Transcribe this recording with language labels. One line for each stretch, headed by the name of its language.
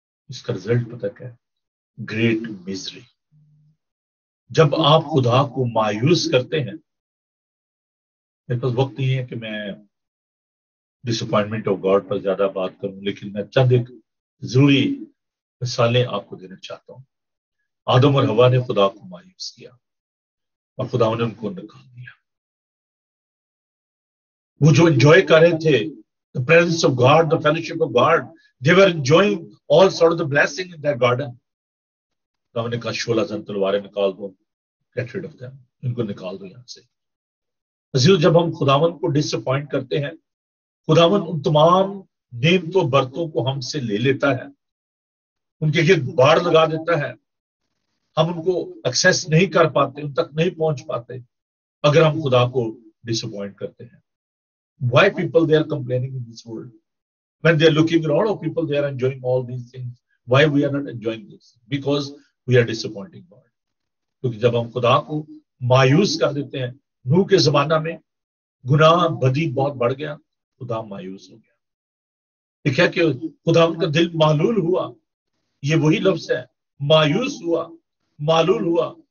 Urdu: اس کا رزلٹ پتہ کیا ہے؟
English: Great misery.
Urdu: جب آپ خدا کو مایوس کرتے ہیں، میرے پاس وقت نہیں ہے کہ میں
English: disappointment of God
Urdu: پر زیادہ بات کروں، لیکن میں چند ایک ضروری مثالیں آپ کو دینا چاہتا ہوں. آدم اور حوا نے خدا کو مایوس کیا اور خدا نے ان کو نکال دیا. وہ جو انجوائے کر رہے تھے
English: the presence of God, the fellowship of God, they were enjoying all sort of the blessing in that garden.
Urdu: خدا نے کہا 16 تلواریں نکال دو،
English: get rid of them.
Urdu: ان کو نکال دو یہاں سے. جب ہم خداوند کو ڈس اپوائنٹ کرتے ہیں، خداوند ان تمام نعمتوں برتوں کو ہم سے لے لیتا ہے، ان کے گرد باڑ لگا دیتا ہے. ہم ان کو ایکسیس نہیں کر پاتے، ان تک نہیں پہنچ پاتے اگر ہم خدا کو ڈس اپوائنٹ کرتے ہیں.
English: Why people they are complaining in this world when they are looking around? Oh, people they are enjoying all these things. Why we are not enjoying this? Because we are disappointing God.
Urdu: کیونکہ جب ہم خدا کو مایوس کر دیتے ہیں، نوح کے زمانہ میں گناہ بدی بہت بڑھ گیا، خدا مایوس ہو گیا. دیکھا کہ خدا ان کا دل معلول ہوا. یہ وہی لفظ ہے، مایوس ہوا، معلول ہوا.